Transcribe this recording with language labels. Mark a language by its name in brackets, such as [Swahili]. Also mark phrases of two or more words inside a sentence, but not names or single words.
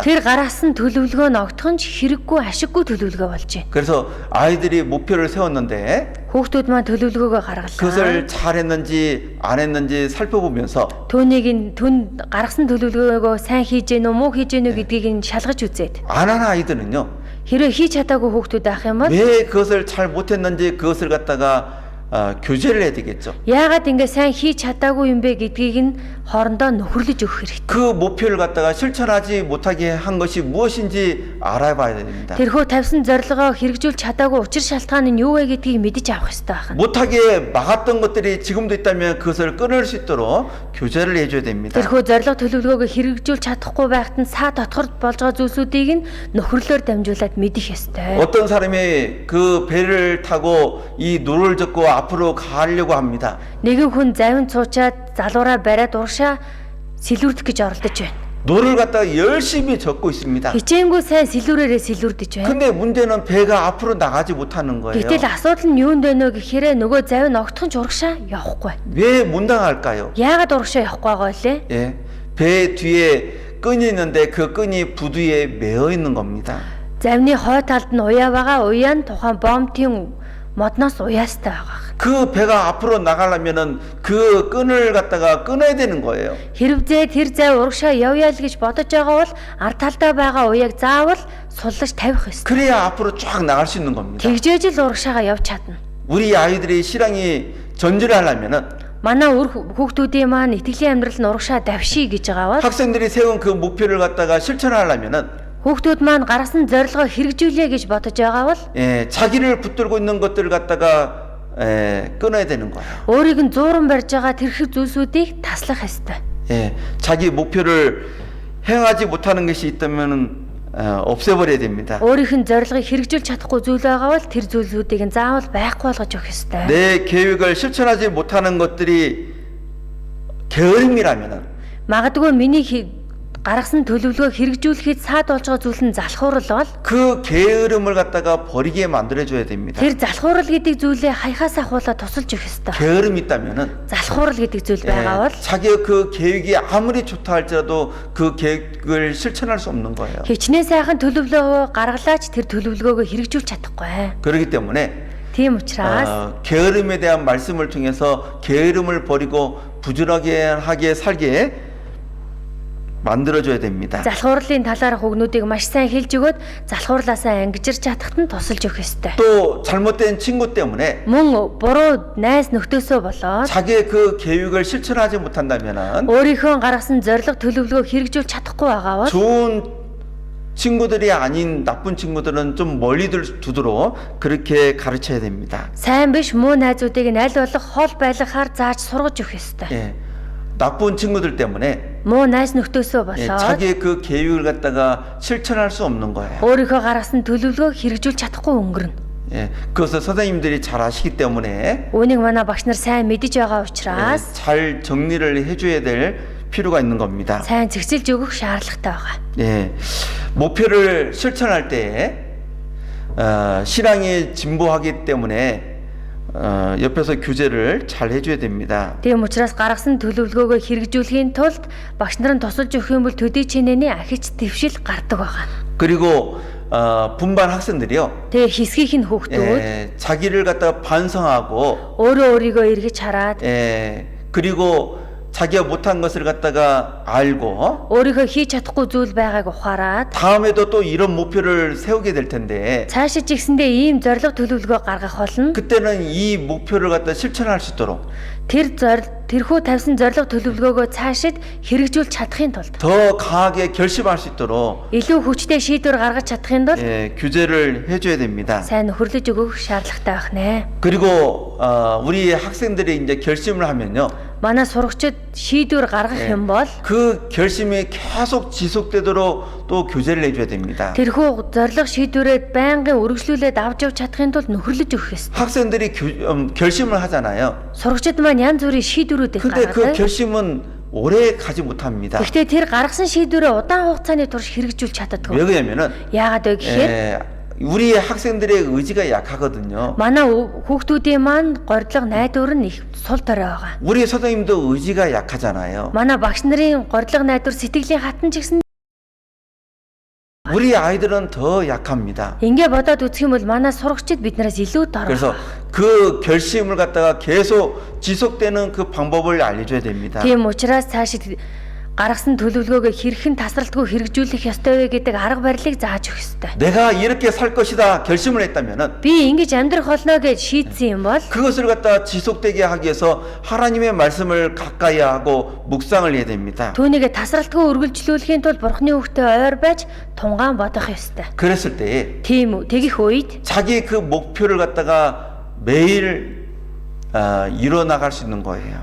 [Mongolian] тэр гаргасан төлөвлөгөө нь огтхон ч хэрэггүй ашиггүй төлөвлөгөө болж байна. [Korean] 그래서 아이들이 목표를 세웠는데 [Mongolian] Хүүхдүүд маань төлөвлөгөөгөө гаргалаа. [Korean] 그것을 잘했는지 안 했는지 살펴보면서 [Mongolian] түүнийг гаргасан төлөвлөгөөгөө сайн хийж гэнэ үү, муу хийж гэнэ үү гэдгийг нь шалгаж үзээд. [Korean] 안 한 아이들은요. [Mongolian] Хэрвээ хийж чадаагүй хүүхдүүд ах юм бол [Korean] 왜 그것을 잘 못했는지 그것을 갖다가 교제를 해야 되겠죠. [Mongolian] яагаад ингэ сайн хийж чадаагүй юм бэ гэдгийг нь хоорондоо нөхөрлөж өгөх хэрэгтэй. [Korean] 그 목표를 갖다가 실천하지 못하게 한 것이 무엇인지 알아봐야 됩니다. [Mongolian] Тэрхүү тавьсан зорилгоо хэрэгжүүлж чадаагүй учир шалтгаан нь юу вэ гэдгийг мэдэж авах хэрэгтэй байна. [Korean] 못하게 막았던 것들이 지금도 있다면 그것을 끊을 수 있도록 교제를 해줘야 됩니다. [Mongolian] Тэрхүү зорилго төлөвлөгөөгөө хэрэгжүүлж чадахгүй байхад нь саа дотгорд болж байгаа зүйлсүүдийг нь нөхөрлөөр дамжуулаад мэдэх ёстой. [Korean] 어떤 사람이 그 배를 타고 이 노를 젓고 앞으로 가려고 합니다. [Mongolian] Нэгэн хүн завин цуучаад залуураа бариад урагшаа сэлүүрдэх гэж оролдож байна. [Korean] 노를 갖다가 열심히 젓고 있습니다. [Mongolian] Хичээнгүй сайн сэлүүрээрээ сэлүүрдэж байна. [Korean] 근데 문제는 배가 앞으로 나가지 못하는 거예요. [Mongolian] Гэтэл асуудал нь юунд байна вэ гэхээр нөгөө завин огтхон ч урагшаа явахгүй. [Korean] 왜 못 나갈까요? [Mongolian] Яагаад урагшаа явахгүй байгаа вэ? [Korean] 예, 배 뒤에 끈이 있는데 그 끈이 부두에 매어 있는 겁니다. [Mongolian] Завны хой талд нь уяа байгаа. Уяа нь тухайн бомтын модноос уяастай байгаа. [Korean] 그 배가 앞으로 나가려면은 그 끈을 갖다가 끊어야 되는 거예요. [Mongolian] Хэрвээ тэр зав урагшаа явъя л гэж бодож байгаа бол ард талдаа байгаа уяаг заавал суллаж тавих ёстой. [Korean] 그래야 앞으로 쫙 나갈 수 있는 겁니다. [Mongolian] Тэгжээж л урагшаагаа явж чадна. [Korean] 우리 아이들이 신앙이 전진을 하려면은 [Mongolian] манай өр хүүхдүүдийн маань итгэлийн амьдрал нь урагшаа давший гэж байгаа бол [Korean] 학생들이 세운 그 목표를 갖다가 실천하려면은 [Mongolian] хүүхдүүд маань гаргасан зорилгоо хэрэгжүүлээ гэж бодож байгаа бол [Korean] 자기를 붙들고 있는 것들을 갖다가 끊어야 되는 거예요. [Mongolian] өөрийг нь зууран барьж байгаа тэрхэг зүйлсүүдийг таслах ёстой. [Korean] 자기 목표를 행하지 못하는 것이 있다면은 없애버려야 됩니다. [Mongolian] өөрийнх нь зорилгыг хэрэгжүүлж чадахгүй зүйл байгаа бол тэр зүйлсүүдийг нь заавал байхгүй болгож өгөх ёстой. [Korean] 내 계획을 실천하지 못하는 것들이 게으름이라면은 [Mongolian] Магадгүй миний гаргасан төлөвлөгөө хэрэгжүүлэхэд саад болж байгаа зүйл нь залхуурал бол [Korean] 그 게으름을 갖다가 버리게 만들어줘야 됩니다. [Mongolian] тэр залхуурал гэдэг зүйлээ хаяхаас ахуулаад тусалж өгөх ёстой. [Korean] 게으름이 있다면은 [Mongolian] залхуурал гэдэг зүйл байгаа бол [Korean] 자기의 그 계획이 아무리 좋다 할지라도 그 계획을 실천할 수 없는 거예요. [Mongolian] хичнээн сайхан төлөвлөгөө гаргалаач тэр төлөвлөгөөгөө хэрэгжүүлж чадахгүй. [Korean] 그렇기 때문에 [Mongolian] Тийм учраас [Korean] 게으름에 대한 말씀을 통해서 게으름을 버리고 부지런하게 살게 만들어줘야 됩니다. [Mongolian] залхуурлын талаарх үгнүүдийг маш сайн хэлж өгөөд залхуурлаасаа ангижирч чадахад нь тусалж өгөх ёстой. [Korean] 또 잘못된 친구 때문에 [Mongolian] Мөн буруу найз нөхдөөсөө болоод [Korean] 자기의 그 계획을 실천하지 못한다면은 [Mongolian] өөрийнхөө гаргасан зорилго төлөвлөгөө хэрэгжүүлж чадахгүй байгаа бол [Korean] 좋은 친구들이 아닌 나쁜 친구들은 좀 멀리 두도록 그렇게 가르쳐야 됩니다. [Mongolian] сайн биш муу найзуудыг нь аль болох хол байлгахаар зааж сургаж өгөх ёстой. [Korean] 나쁜 친구들 때문에 [Mongolian] Муу найз нөхдөөсөө болоод [Korean] 자기의 그 계획을 갖다가 실천할 수 없는 거예요. [Mongolian] өөрийнхөө гаргасан төлөвлөгөө хэрэгжүүлж чадахгүй өнгөрнө. [Korean] 그것을 선생님들이 잘 아시기 때문에 [Mongolian] Үүнийг манай багш нар сайн мэдэж байгаа учраас [Korean] 잘 정리를 해줘야 될 필요가 있는 겁니다. [Mongolian] сайн зэгцэлж өгөх шаардлагатай байгаа. [Korean] 목표를 실천할 때 신앙이 진보하기 때문에 옆에서 규제를 잘 해줘야 됩니다. [Mongolian] Тийм учраас гаргасан төлөвлөгөөгөө хэрэгжүүлэхийн тулд багш нар нь тусалж өгөх юм бол төдий чинээний ахиж твшил гардаг байгаа. [Korean] 그리고 분반 학생들이요. [Mongolian] Тэгээ хэсгийнх нь хүүхдүүд [Korean] 자기를 갖다가 반성하고 [Mongolian] өөрөө өөрийгөө эргэж хараад [Korean] 그리고 자기가 못한 것을 갖다가 알고 [Mongolian] өөрийнхөө хийж чадахгүй зүйл байгааг ухаарад [Korean] 다음에도 또 이런 목표를 세우게 될 텐데 [Mongolian] цаашаа ч ихсэндээ ийм зорилго төлөвлөгөө гаргах болно. [Korean] 그때는 이 목표를 갖다 실천할 수 있도록 [Mongolian] тэрхүү тавьсан зорилго төлөвлөгөөгөө цаашид хэрэгжүүлж чадахын тулд [Korean] 더 강하게 결심할 수 있도록 [Mongolian] илүү хүчтэй шийдвэр гаргаж чадахын тулд [Korean] 규제를 해줘야 됩니다. [Mongolian] сайн нөхөрлөж өгөх шаардлагатай байх нэ. [Korean] 그리고 우리 학생들이 이제 결심을 하면요. [Mongolian] манай сурагчид шийдвэр гаргах юм бол [Korean] 그 결심이 계속 지속되도록 또 교제를 해줘야 됩니다. [Mongolian] тэрхүү зорилго шийдвэрээ байнгын үргэлжлүүлээд авч явж чадахын тулд нөхөрлөж өгөх ёстой. [Korean] 학생들이 결심을 하잖아요. [Mongolian] сурагчид маань янз бүрийн шийдвэрүүдийг [Korean] 근데 그 [Mongolian] гаргадаг. [Korean] 결심은 오래 가지 못합니다. [Mongolian] Гэхдээ тэр гаргасан шийдвэрээ удаан хугацааны турш хэрэгжүүлж чаддаггүй. [Korean] 왜 그러냐면은 [Mongolian] Яагаад вэ гэхээр [Korean] 우리 학생들의 의지가 약하거든요. [Mongolian] манай хүүхдүүдийн маань горилго найдвар нь их сул дорой байгаа. [Korean] 우리 선생님도 의지가 약하잖아요. [Mongolian] манай багш нарын горилго найдвар сэтгэлийн хатан ч гэсэн [Korean] 우리 아이들은 더 약합니다. [Mongolian] ингээ бодоод үзэх юм бол манай сурагчид биднээс илүү дорой. [Korean] 그래서 그 결심을 갖다가 계속 지속되는 그 방법을 알려줘야 됩니다. [Mongolian] Тийм учраас цаашид гаргасан төлөвлөгөөгөө хэрхэн тасралтгүй хэрэгжүүлэх ёстой вэ гэдэг арга барилыг зааж өгөх ёстой. [Korean] 내가 이렇게 살 것이다 결심을 했다면은 [Mongolian] Би ингэж амьдрах болно гэж шийдсэн юм бол [Korean] 그것을 갖다 지속되게 하기 위해서 하나님의 말씀을 가까이 하고 묵상을 해야 됩니다. [Mongolian] түүнийг тасралтгүй үргэлжлүүлэхийн тулд Бурхны үгтэй ойр байж тунгаан бодох ёстой. [Korean] 그랬을 때에 [Mongolian] Тийм үү. Тэгэх үед [Korean] 자기 그 목표를 갖다가 매일 이뤄나갈 수 있는 거예요.